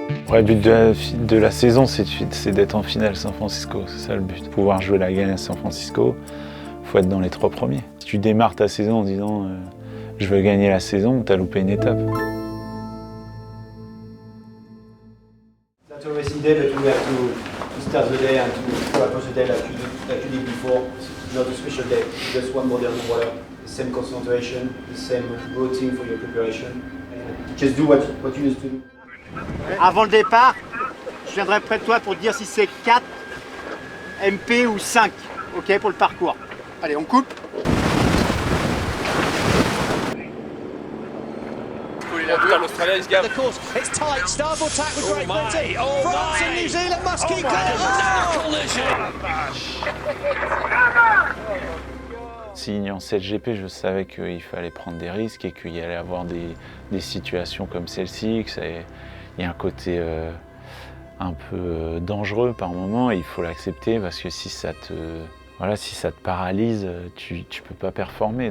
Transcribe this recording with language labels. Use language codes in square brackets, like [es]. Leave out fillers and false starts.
[fr] Ouais, le but de la saison, c'est d'être en finale San Francisco, c'est ça le but. Pouvoir jouer la gagne à San Francisco, il faut être dans les 3 premiers. Si tu démarres ta saison en disant je veux gagner la saison, tu as loupé une étape. [en] That's always in day, but we have to start the day and to approach the day like you did before. It's not a special day, just one body on the water, the same concentration, the same routine for your preparation. Just do what you used to do. [fr] Avant le départ, je viendrai près de toi pour te dire si c'est 4 MP ou 5, ok, pour le parcours. Allez, on coupe. l'Australie, il se gave. [en] It's tight. Starboard tack with Great Britain. France and New Zealand must keep [fr] Signe en SailGP, je savais qu'il fallait prendre des risques et qu'il y allait avoir des situations comme celle-ci, il y a un côté un peu dangereux par moment et il faut l'accepter parce que si ça te paralyse, tu peux pas performer.